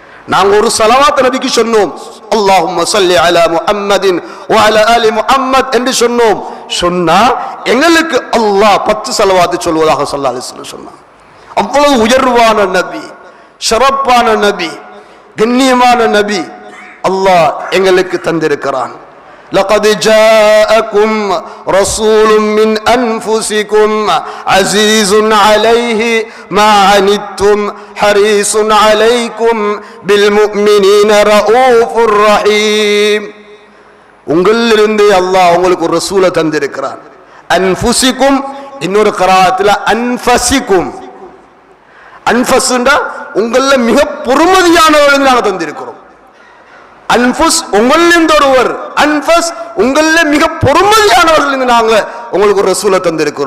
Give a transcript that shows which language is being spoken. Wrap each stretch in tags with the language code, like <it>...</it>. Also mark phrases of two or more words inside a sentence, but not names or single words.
<ta>நாங்க ஒரு ஸலவாத் நபிக்கு சொன்னோம்,</ta> <ar>اللهم صل على محمد وعلى آل محمد</ar> <ta>என்று சொன்னோம். சொன்னா எங்களுக்கு அல்லாஹ் 10 ஸலவாத் சொல்வதாக</ta> <ar>صلى الله عليه وسلم</ar> <ta>சொன்னாங்க. அவ்வளவு உயர்வான நபி, சிறப்பான நபி, கண்ணியமான நபி அல்லாஹ் எங்களுக்கு தந்திருக்கிறான்.</ta> <ar>لقد جاءكم رسول من أنفسكم عزيز عليه ما عنتم حريص عليكم بالمؤمنين رؤوف رحيم.</ar> <ta>உங்களிலிருந்து அல்லாஹ் உங்களுக்கு ஒரு ரசூலை தந்திருக்கிறான். அன்ஃபுசிக்கும், இன்னொரு கராத்துல அன்ஃபசிக்கும். அன்ஃபஸ்ண்டா உங்கள மிக பொறுமதியானவர்கள் நாங்கள் தந்திருக்கிறோம். அன்ஃபுஸ் உங்களிலிருந்து ஒருவர், அன்ஃபஸ் உங்கள மிக பொறுமதியானவர்கள் நாங்க உங்களுக்கு ஒரு ரசூலை தந்திருக்கிறோம்.</ta>